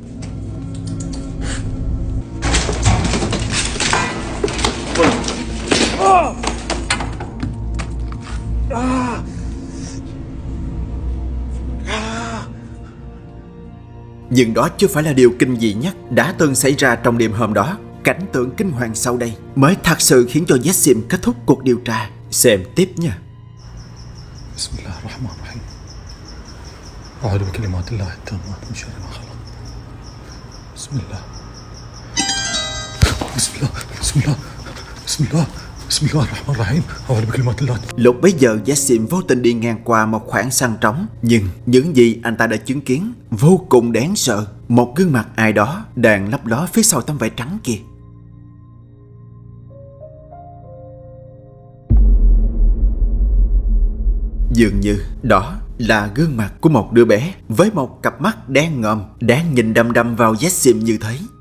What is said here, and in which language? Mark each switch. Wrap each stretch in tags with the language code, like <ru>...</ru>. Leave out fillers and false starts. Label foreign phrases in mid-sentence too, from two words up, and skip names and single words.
<vi>Nhưng đó chưa phải là điều kinh dị nhất đã từng xảy ra trong đêm hôm đó. Cảnh tượng kinh hoàng sau đây mới thật sự khiến cho Jassim kết thúc cuộc điều tra. Xem tiếp nha.</vi> <ar>بسم الله الرحمن الرحيم. أعوذ بكلمات الله التامات من شر ما خلق. Bismillah. Bismillah. Bismillah. Bismillah. بسم الله الرحمن الرحيم. أعوذ بكلمات الله.</ar> <vi>Lúc bấy giờ Jassim vô tình đi ngang qua một khoảng sân trống. Nhưng những gì anh ta đã chứng kiến vô cùng đáng sợ. Một gương mặt ai đó đang lấp ló phía sau tấm vải trắng kia. Dường như đó là gương mặt của một đứa bé với một cặp mắt đen ngòm đang nhìn đăm đăm vào Jassim như thế.</vi>